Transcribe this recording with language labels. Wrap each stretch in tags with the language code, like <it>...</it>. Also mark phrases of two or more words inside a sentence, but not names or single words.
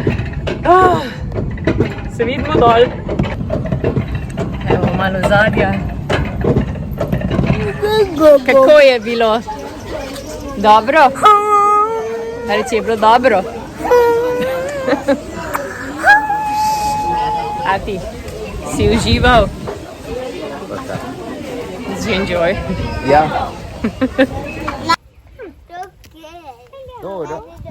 <sl>Se vidimo dol. Evo, malo zadja. Kako je bilo? Dobro? Reči, je bilo dobro? A ti si užival?</sl> <en>Did you enjoy?</en> <sl>Ja. Okay. Dobro.</sl>